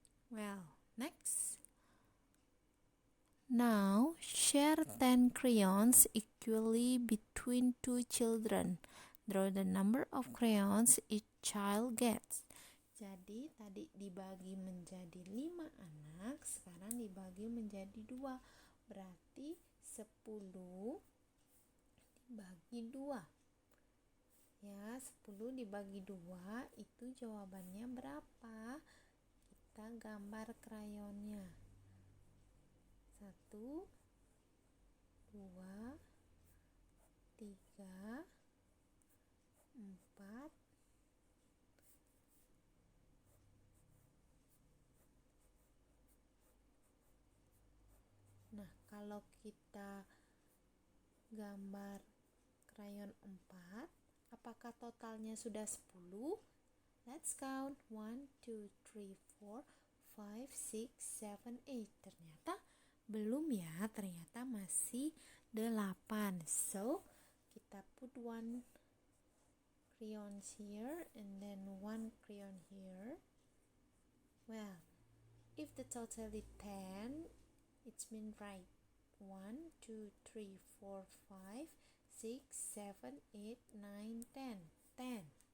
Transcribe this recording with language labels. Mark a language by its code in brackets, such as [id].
[en] Well, next. Now, share 10 crayons equally between 2 children. Draw the number of crayons each child gets. [id] Jadi, tadi dibagi menjadi 5 anak, sekarang dibagi menjadi 2. Berarti 10 dibagi 2. Ya, 10 dibagi 2, itu jawabannya berapa? Kita gambar krayonnya. 1, 2, 3, 4, 5. Nah, kalau kita gambar krayon 4, apakah totalnya sudah 10? [en] Let's count. 1, 2, 3, 4, 5, 6, 7, 8. [id] Ternyata belum ya, ternyata masih 8. [en] So, [id] kita [en] put 1 crayon here and then 1 crayon here. Well, if the total is 10, it's mean right. 1, 2, 3, 4, 5, 6, 7, 8, 9, 10. 10.